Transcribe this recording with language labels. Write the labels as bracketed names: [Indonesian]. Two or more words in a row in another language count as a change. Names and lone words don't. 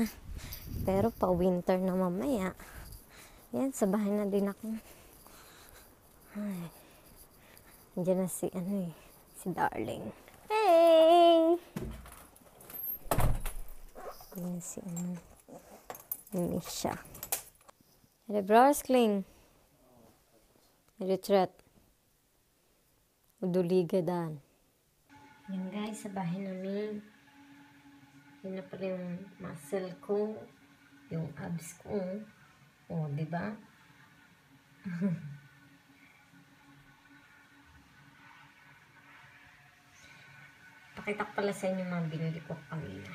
[Filipino] Pero pa winter na mamaya. Yan, sa bahay na din ako. Ay. Andiyan na si Darling. Hey! Andiyan na si Misha. [Swedish] Är det bra älskling? Är du trött? Och du ligger där. [Filipino] Yan guys, sa bahay namin. Yun na pala yung muscle ko. Yung abs ko. O, diba? Pakita ko pala sa inyo mga binili ko kanina.